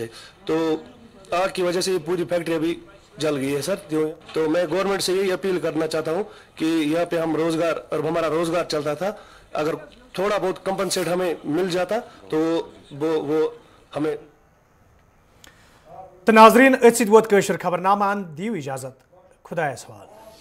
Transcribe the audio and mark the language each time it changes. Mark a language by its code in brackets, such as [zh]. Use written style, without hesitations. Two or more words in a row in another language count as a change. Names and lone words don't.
[hi] तो आग की वजह से ये पूरी फैक्ट्री अभी जल गई है सर। तो मैं गवर्नमेंट से यही अपील करना चाहता हूँ कि यहाँ पे हम रोजगार और हमारा रोजगार चलता था, अगर थोड़ा बहुत कंपनसेट हमें मिल जाता तो वो हमें। [ks] तो नाजरीन अत वोत खबरनामा दियो इजाजत, खुदा सवाल।